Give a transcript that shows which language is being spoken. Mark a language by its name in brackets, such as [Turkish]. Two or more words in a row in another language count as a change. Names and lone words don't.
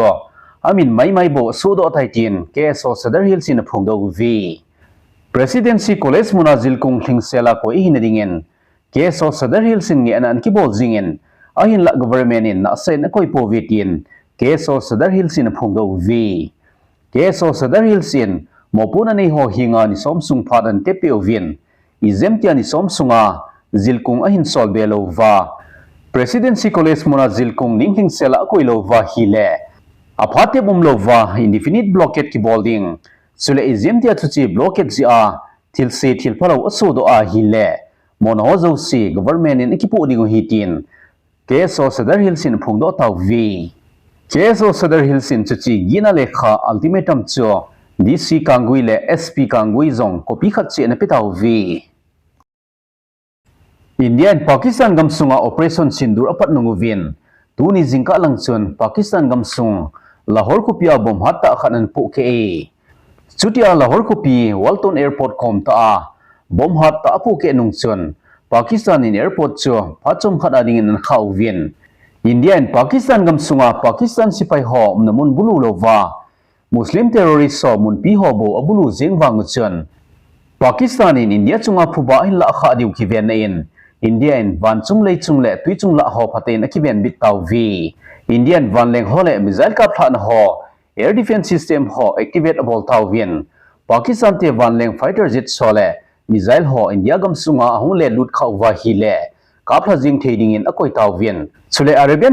[Thado Chin] amin mai bo sudo thaitin KSO Sadar Hill sin phongdo vi Presidency College muna zilkung thingsela ko hinadingen KSO Sadar Hill sin nge anan ki bol jingen ahin la government in na sen koi povitin KSO Sadar Hill sin phongdo vi KSO Sadar Hill sin mopuna nei ho hinga ni somsung phadan tepe ovin izemtia ni somsunga zilkung ahin solbelo va Presidency College mona zilkung ningling sela koilo va hile aphate bumlo va [English] indefinite blockade [Thado Chin] ki bolding sule izemtia chuchi blockade ji a thilse thilphalo asodo a hile mono zo si government in ekipo dingo hitin KSO Sadar Hill sin phongdo taw vi KSO Sadar Hill sin chuchi Gihna lekha ultimatum cho DC Kangui le SP Kangui zong Khopi khat che na petaw vi India and Pakistan gamsunga operation sindur apat nunguvin tuni jingka langchun Pakistan gamsung Lahore Khopia bom hatta khanan pu ke chutia Lahore Khopi Walton airport kom ta bom hatta pu ke nungchun Pakistan in airport cho phachom khada ding nan khawvin India and Pakistan gamsunga Pakistan sipai ho namun bulu lova Muslim terrorist so mun pi ho bo abulu jengwang chun Pakistan in India chunga phuba in la kha diu ki ven in India in van chung le tui chung la ho phaten ki ven bit taw vi Indian van leng ho le missile ka thlan ho [English] air defense system [Thado Chin] ho activate abol taw vin Pakistan te van leng [English] fighter jet [Thado Chin] so le missile ho India gamsunga hu le lut khaw wa hi le kapla jing thading in akoi taw vin chule Arabian